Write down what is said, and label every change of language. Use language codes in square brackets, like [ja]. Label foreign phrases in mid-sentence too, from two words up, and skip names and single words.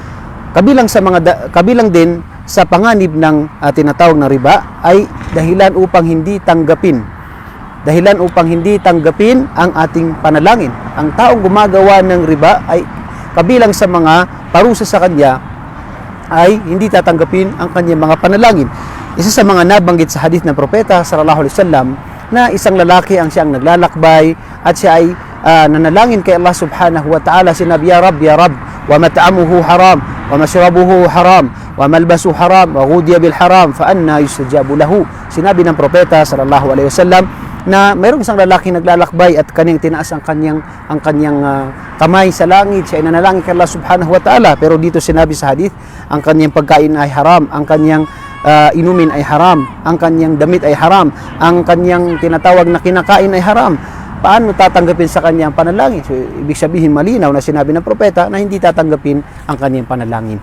[tl] Kabilang din sa panganib ng tinatawag na riba ay dahilan upang hindi tanggapin ang ating panalangin. Ang taong gumagawa ng riba ay kabilang sa mga parusa sa kanya ay hindi tatanggapin ang kanyang mga panalangin. Isa sa mga nabanggit sa hadith ng propeta [ar] صلى الله عليه وسلم [tl] na isang lalaki ang siyang naglalakbay at siya ay nanalangin kay Allah [ar] سبحانه وتعالى. Sinabi, يا رب، ومطعمه حرام، ومشربه حرام، وملبسه حرام، وغذي بالحرام، فأنى يستجاب له. [tl] Sinabi ng propeta [ar] صلى الله عليه وسلم, [tl] na mayroong isang lalaki naglalakbay at kanyang tinaas ang kanyang kamay sa langit, siya ay nanalangin kay Allah [ar] سبحانه وتعالى. [tl] Pero dito sinabi sa hadith, ang kanyang pagkain ay haram, ang kanyang inumin ay haram, ang kanyang damit ay haram, ang kanyang tinatawag na kinakain ay haram. Paano tatanggapin sa kanyang panalangin? So, ibig sabihin malinaw na sinabi ng propeta na hindi tatanggapin ang kanyang panalangin.